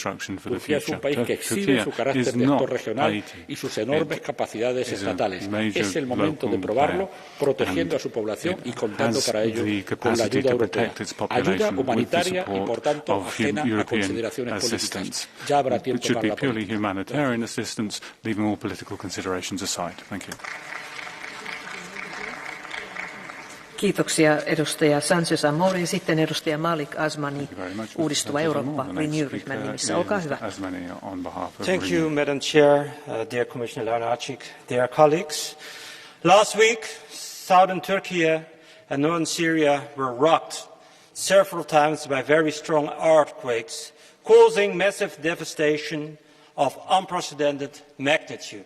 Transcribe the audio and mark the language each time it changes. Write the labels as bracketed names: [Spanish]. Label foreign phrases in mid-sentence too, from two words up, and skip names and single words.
[Spanish] Turquía es un país que exhibe su carácter de actor regional y sus enormes capacidades estatales. Es el momento de probarlo, protegiendo a su población y contando para ello con la ayuda europea. Ayuda humanitaria y, por tanto, ajena a consideraciones políticas. Ya habrá tiempo para la política. [Finnish] Kiitoksia edustaja Sánchez Amor ja sitten edustaja Malik Asmani, Uudistuva Eurooppa, Renew-ryhmän nimissä. Olkaa hyvä. [English] Thank you, Madam Chair, dear Commissioner Lunacek, dear colleagues. Last week, southern Turkey and northern Syria were rocked several times by very strong earthquakes, causing massive devastation of unprecedented magnitude.